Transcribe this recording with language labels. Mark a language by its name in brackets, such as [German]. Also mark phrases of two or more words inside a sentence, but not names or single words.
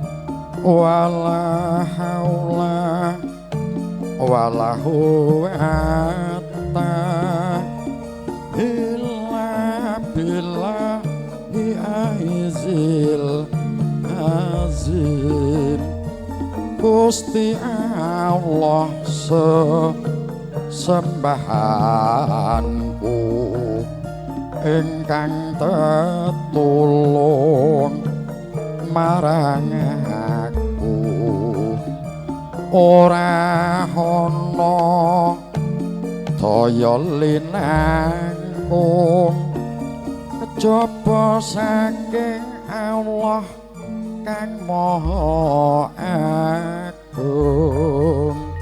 [Arabic] ولا حول ولا قوة إلا بالله العلي العظيم. [Javanese] Gusti Allah sesembahanku ingkang tetulung marang aku, ora ana daya linangkung kejaba saking Allah kang maha agung.